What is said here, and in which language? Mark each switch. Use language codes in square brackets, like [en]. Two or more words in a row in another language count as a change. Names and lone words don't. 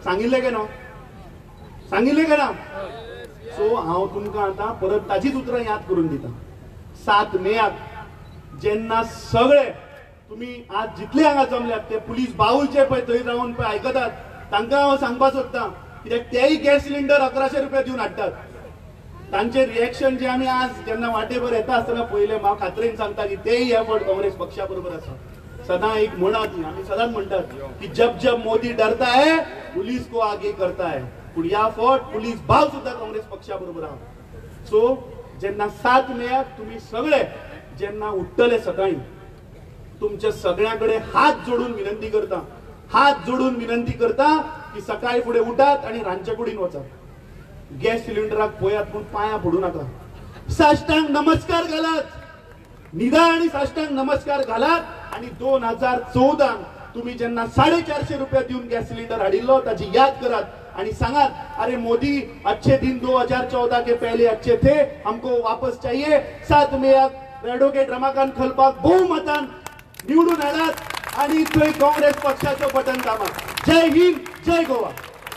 [kok] सांगिल्लें काय ना सांगिल्लें काय ना सो हांव तुमकां आतां परत ताजीच उतरां याद करून दिता 7 मेक जेन्ना सगळे तुम्ही आज जितले हांगा जमल्यात ते पुलीस बावूलचे पळय थंय रावन पळय आयकतात तांकां हांव सांगपाक सोदतां कित्याक तेय [en] gas cylinder [kok] 1100 रुपया दिवन हाडटात तांचे रिएक्शन जे आमी आज जेन्ना वाटेभर येता आसतना पळयलें हांव खात्रेन सांगता की तेय ह्या फावट काँग्रेस पक्षा बरोबर आसा सदां एक म्हणा ती आमी सदांच म्हणटात की [hi] जब जब मोदी डरता है पुलिस को आगे करता है [kok] पूण ह्या फावट पुलीस भाव सुद्दां काँग्रेस पक्षा बरोबर आहा सो जेन्ना 7 मेक तुमी सगळे जेन्ना उठतले सकाळी तुमच्या सगळ्यांकडे हात जोडून विनंती करता की सकाळी फुडें उठात आणि रांदचे कुडीन वचात गॅस सिलिंडराक पळयात पूण पांयां पडू नाका साश्टांग नमस्कार घालात निदान आणि साश्टांग नमस्कार घालात आणि 2014 तुम्ही जेन्ना 450 रुपया दिवन [en] gas cylinder [kok] हाडिल्लो ताची याद करात आणि सांगात [hi] अरे मोदी अच्छे दिन 2014 के पहले अच्छे थे हमको वापस चाहिए [kok] 7 मेक एडवोकेट रमाकांत खलपाक बहुमतान निवडून हाडात आणि थंय काँग्रेस पक्षाचं बटन दामात जय हिंद जय गोवा।